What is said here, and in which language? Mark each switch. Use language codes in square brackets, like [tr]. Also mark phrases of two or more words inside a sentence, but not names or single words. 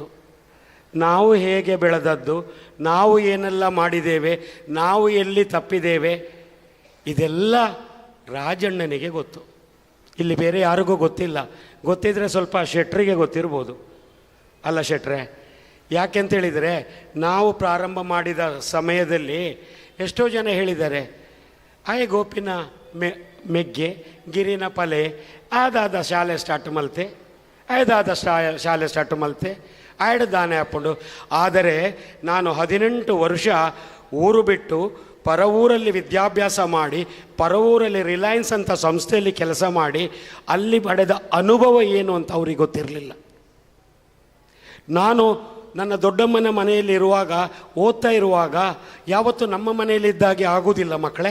[kn] ನಾವು ಹೇಗೆ ಬೆಳೆದದ್ದು, ನಾವು ಏನೆಲ್ಲ ಮಾಡಿದ್ದೇವೆ, ನಾವು ಎಲ್ಲಿ ತಪ್ಪಿದ್ದೇವೆ, ಇದೆಲ್ಲ ರಾಜಣ್ಣನಿಗೆ ಗೊತ್ತು. ಇಲ್ಲಿ ಬೇರೆ ಯಾರಿಗೂ ಗೊತ್ತಿಲ್ಲ. ಗೊತ್ತಿದ್ದರೆ ಸ್ವಲ್ಪ ಶೆಟ್ರಿಗೆ ಗೊತ್ತಿರ್ಬೋದು, ಅಲ್ಲ ಶೆಟ್ರೆ? ಯಾಕೆಂತೇಳಿದರೆ, ನಾವು ಪ್ರಾರಂಭ ಮಾಡಿದ ಸಮಯದಲ್ಲಿ ಎಷ್ಟೋ ಜನ ಹೇಳಿದ್ದಾರೆ, [tcy] ಆಯೆ ಗೋಪಿನ ಮೆಗ್ಗೆ ಗಿರಿನ ಪಲೆ ಆದಾದ ಶಾಲೆ ಸ್ಟಾರ್ಟ್ ಮಲ್ತೆ, ಐದಾದ ಶಾಲೆ ಸ್ಟಾರ್ಟ್ ಮಲ್ತೆ, ಆಯ್ಡು ದಾನೆ ಹಾಕ್ಕೊಂಡು. [kn] ಆದರೆ ನಾನು 18 ವರ್ಷ ಊರು ಬಿಟ್ಟು ಪರ ಊರಲ್ಲಿ ವಿದ್ಯಾಭ್ಯಾಸ ಮಾಡಿ, ಪರ ಊರಲ್ಲಿ ರಿಲಯನ್ಸ್ ಅಂತ ಸಂಸ್ಥೆಯಲ್ಲಿ ಕೆಲಸ ಮಾಡಿ, ಅಲ್ಲಿ ಪಡೆದ ಅನುಭವ ಏನು ಅಂತ ಅವ್ರಿಗೆ ಗೊತ್ತಿರಲಿಲ್ಲ. ನಾನು ನನ್ನ ದೊಡ್ಡಮ್ಮನ ಮನೆಯಲ್ಲಿ ಇರುವಾಗ, ಓದ್ತಾ ಇರುವಾಗ, ಯಾವತ್ತೂ ನಮ್ಮ ಮನೆಯಲ್ಲಿದ್ದಾಗೆ ಆಗೋದಿಲ್ಲ ಮಕ್ಕಳೇ.